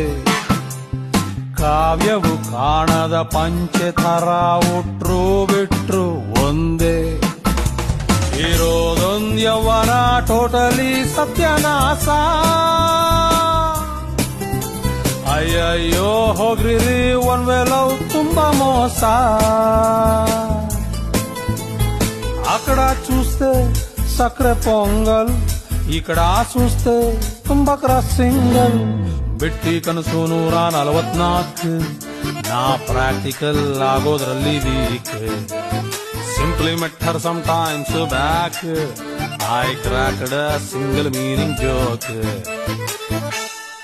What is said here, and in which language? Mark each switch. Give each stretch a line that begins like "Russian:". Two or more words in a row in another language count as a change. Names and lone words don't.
Kannada: ಕಾವ್ಯವು ಕಾಣದ ಪಂಚೆ ಥರ ಉಟ್ರು ಬಿಟ್ರು ಒಂದೇ. ಇರೋದೊಂದ್ ಯೌವನ ಟೋಟಲಿ ಸತ್ಯನಾಶ. ಅಯ್ಯಯ್ಯೋ ಹೋಗ್ರಿ
English: one way love
Kannada: ತುಂಬಾ మోస.
Telugu: అక్కడ చూస్తే సక్రె పొంగల్, ఇక్కడ చూస్తే బక్ర సింగల్.
Kannada: ಬಿಟ್ಟಿ ಕನಸು 144, ನಾ ಪ್ರಾಕ್ಟಿಕಲ್ ಆಗೋದ್ರಲ್ಲಿ ವೀಕ್.
English: Simply met her some times back, I cracked a single meaning joke.